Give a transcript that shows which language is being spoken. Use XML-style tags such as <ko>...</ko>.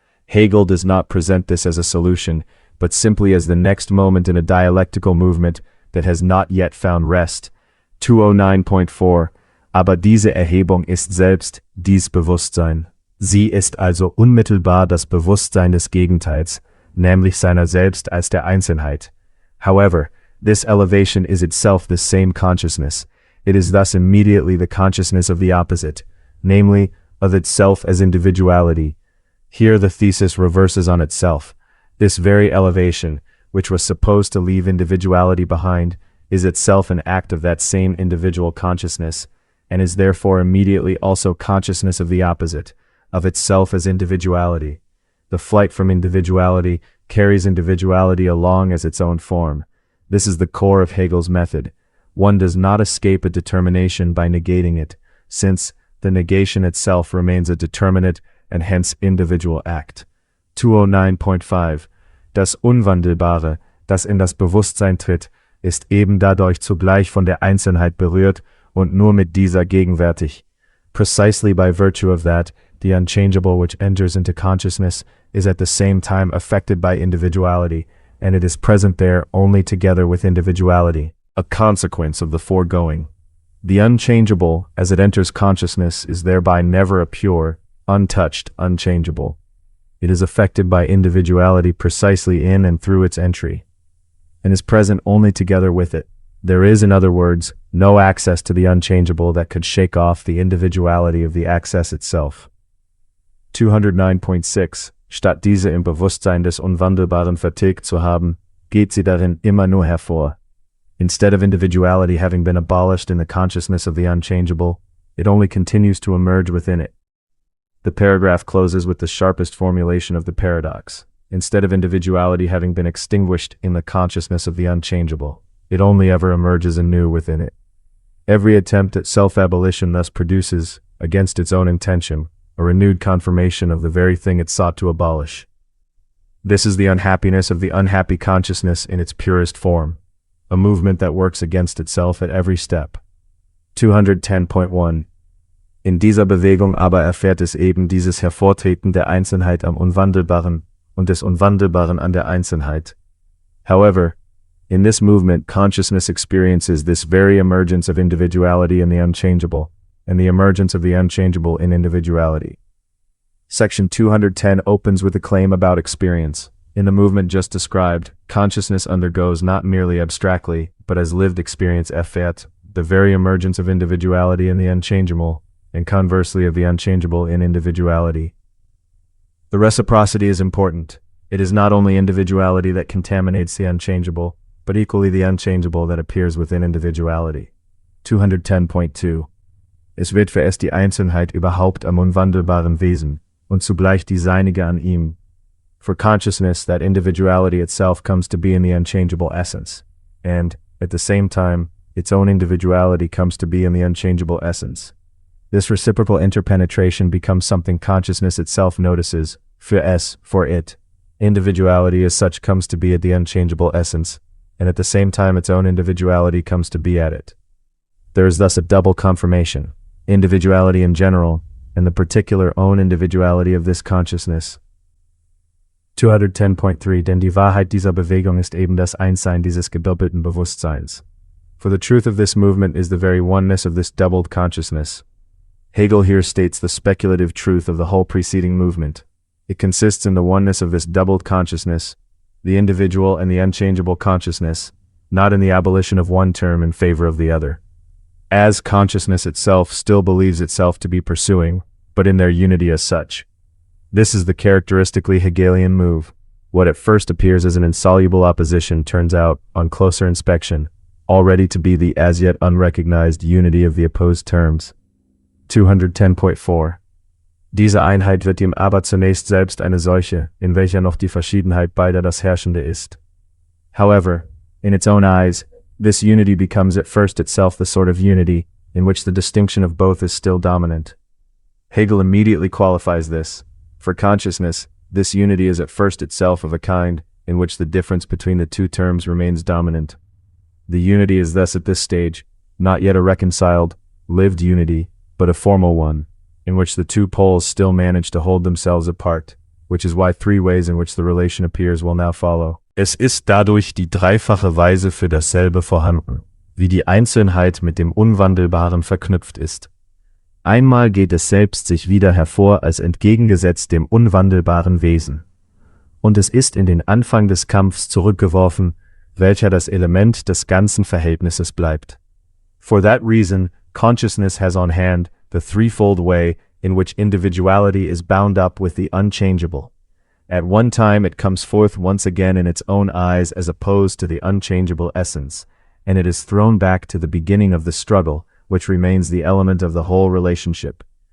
<en>Hegel does not present this as a solution, but simply as the next moment in a dialectical movement that has not yet found rest.</en> <de>209.4 Aber diese Erhebung ist selbst dies Bewusstsein. Sie ist also unmittelbar das Bewusstsein des Gegenteils, nämlich seiner selbst als der Einzelheit.</de> <en>However, this elevation is itself the same consciousness. It is thus immediately the consciousness of the opposite, namely, of itself as individuality. Here the thesis reverses on itself. This very elevation, which was supposed to leave individuality behind, is itself an act of that same individual consciousness, and is therefore immediately also consciousness of the opposite, of itself as individuality. The flight from individuality carries individuality along as its own form. This is the core of Hegel's method. One does not escape a determination by negating it, since the negation itself remains a determinate and hence individual act.</en> <de>209.5 Das Unwandelbare, das in das Bewusstsein tritt, ist eben dadurch zugleich von der Einzelheit berührt und nur mit dieser gegenwärtig.</de> <en>Precisely by virtue of that, the unchangeable which enters into consciousness is at the same time affected by individuality, and it is present there only together with individuality, a consequence of the foregoing. The unchangeable, as it enters consciousness, is thereby never a pure, untouched, unchangeable. It is affected by individuality precisely in and through its entry, and is present only together with it. There is, in other words, no access to the unchangeable that could shake off the individuality of the access itself.</en> <de>209.6 Statt diese im Bewusstsein des Unwandelbaren vertilgt zu haben, geht sie darin immer nur hervor.</de> <en>Instead of individuality having been abolished in the consciousness of the unchangeable, it only continues to emerge within it. The paragraph closes with the sharpest formulation of the paradox. Instead of individuality having been extinguished in the consciousness of the unchangeable, it only ever emerges anew within it. Every attempt at self-abolition thus produces, against its own intention, a renewed confirmation of the very thing it sought to abolish. This is the unhappiness of the unhappy consciousness in its purest form, a movement that works against itself at every step.</en> <de>210.1 In dieser Bewegung aber erfährt es eben dieses Hervortreten der Einzelheit am Unwandelbaren und des Unwandelbaren an der Einzelheit.</de> <en>However, in this movement, consciousness experiences this very emergence of individuality in the unchangeable, and the emergence of the unchangeable in individuality. Section 210 opens with a claim about experience. In the movement just described, consciousness undergoes not merely abstractly, but as lived experience erfährt, the very emergence of individuality in the unchangeable, and conversely of the unchangeable in individuality. The reciprocity is important. It is not only individuality that contaminates the unchangeable, but equally the unchangeable that appears within individuality.</en> <de>210.2 Es wird für es die Einzelheit überhaupt am unwandelbaren Wesen, und zugleich die seinige an ihm.</de> <en>For consciousness, that individuality itself comes to be in the unchangeable essence, and, at the same time, its own individuality comes to be in the unchangeable essence. This reciprocal interpenetration becomes something consciousness itself notices,</en> <de>für es,</de> <en>for it. Individuality as such comes to be at the unchangeable essence, and at the same time its own individuality comes to be at it. There is thus a double confirmation, individuality in general, and the particular own individuality of this consciousness.</en> <de>210.3 Denn die Wahrheit dieser Bewegung ist eben das Einssein dieses gedoppelten Bewusstseins.</de> <en>For the truth of this movement is the very oneness of this doubled consciousness. Hegel here states the speculative truth of the whole preceding movement. It consists in the oneness of this doubled consciousness, the individual and the unchangeable consciousness, not in the abolition of one term in favor of the other. As consciousness itself still believes itself to be pursuing, but in their unity as such. This is the characteristically Hegelian move. What at first appears as an insoluble opposition turns out, on closer inspection, already to be the as yet unrecognized unity of the opposed terms. 210.4 Diese Einheit wird ihm aber zunächst selbst eine solche, in welcher noch die Verschiedenheit beider das Herrschende ist. However, in its own eyes, this unity becomes at first itself the sort of unity in which the distinction of both is still dominant. Hegel immediately qualifies this. For consciousness, this unity is at first itself of a kind in which the difference between the two terms remains dominant. The unity is thus at this stage, not yet a reconciled, lived unity, but a formal one, in which the two poles still manage to hold themselves apart, which is why three ways in which the relation appears will now follow.</en> <de>Es ist dadurch die dreifache Weise für dasselbe vorhanden, wie die Einzelnheit mit dem Unwandelbaren verknüpft ist. Einmal geht es selbst sich wieder hervor als entgegengesetzt dem unwandelbaren Wesen. Und es ist in den Anfang des Kampfs zurückgeworfen, welcher das Element des ganzen Verhältnisses bleibt.</de> <en>For that reason, consciousness has on hand the threefold way in which individuality is bound up with the unchangeable. At one time it comes forth once again in its own eyes as opposed to the unchangeable essence, and it is thrown back to the beginning of the struggle, which remains the element of the whole relationship.</en>